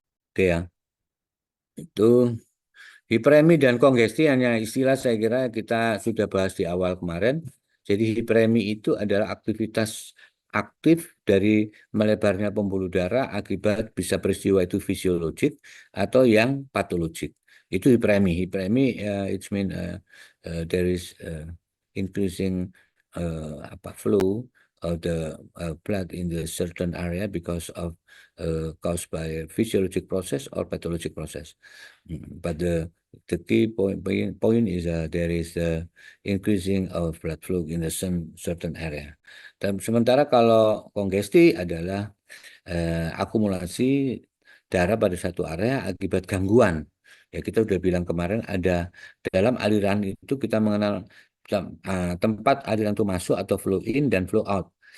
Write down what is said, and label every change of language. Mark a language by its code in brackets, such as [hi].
[id] Oke ya, itu hiperemi dan kongesti hanya istilah, saya kira kita sudah bahas di awal kemarin. Jadi hiperemi itu adalah aktivitas aktif dari melebarnya pembuluh darah akibat bisa peristiwa itu fisiologik atau yang patologik. Itu hiperemi. [en] Hiperemi it mean there is increasing flow of the blood in the certain area because of caused by physiologic process or pathologic process. But the key point is there is increasing of blood flow in a certain area. [id] Dan sementara kalau kongesti adalah akumulasi darah pada satu area akibat gangguan. Ya, kita udah bilang kemarin ada dalam aliran itu kita mengenal tempat aliran itu masuk atau flow in dan flow out.